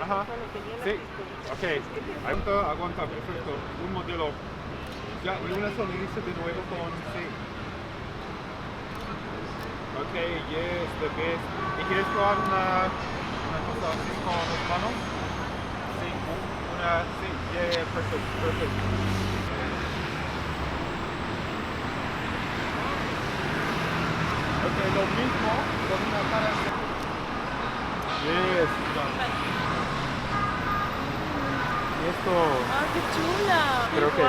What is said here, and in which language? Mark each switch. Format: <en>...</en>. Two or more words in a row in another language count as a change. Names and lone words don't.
<es>Ajá. Bueno, tenía la Sí. pistola. Ok. Aguanta, aguanta, perfecto. Un modelo. Ya, y una sonrisa de nuevo con sí.</es> <en>Ok, yes, the best.</en> <es>¿Y quieres probar una cosa así con las manos? Sí, una, sí,</es> <en>yeah, perfect, perfect.</en> <es>Ok, lo mismo con una cara así.</es> <en>Yes, done.</en> <es>Y esto, ¡Ah, qué chula! Creo que,</es>